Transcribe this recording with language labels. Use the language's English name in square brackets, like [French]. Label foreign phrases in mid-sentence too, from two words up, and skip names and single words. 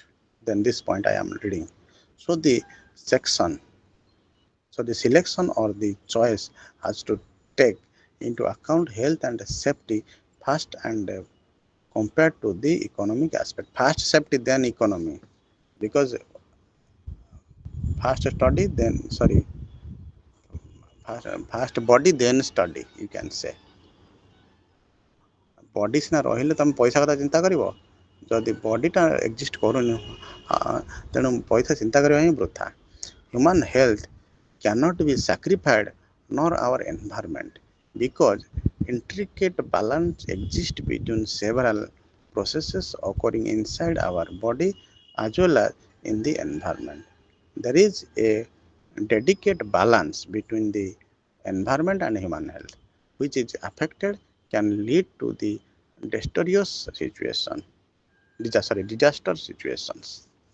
[English] Then this point I am reading. So the section, so the selection or the choice has to take into account health and safety first, and compared to the economic aspect. First safety, then economy, because first study, then sorry, first body, then study. You can say [Odia] body ସିନା ରହିଲେ ତମେ ପଇସା କଥା ଚିନ୍ତା କରିବ, ଯଦି ବଡିଟା ଏକ୍ଜିଷ୍ଟ କରୁନି ତେଣୁ ପଇସା ଚିନ୍ତା କରିବା ହିଁ ବୃଥା. [English] Human health cannot be sacrificed, nor our environment, because intricate balance exists between several processes occurring inside our body as well as in the environment. There is a dedicated balance between the environment and human health, which is affected can lead to the disastrous situation, disaster situations.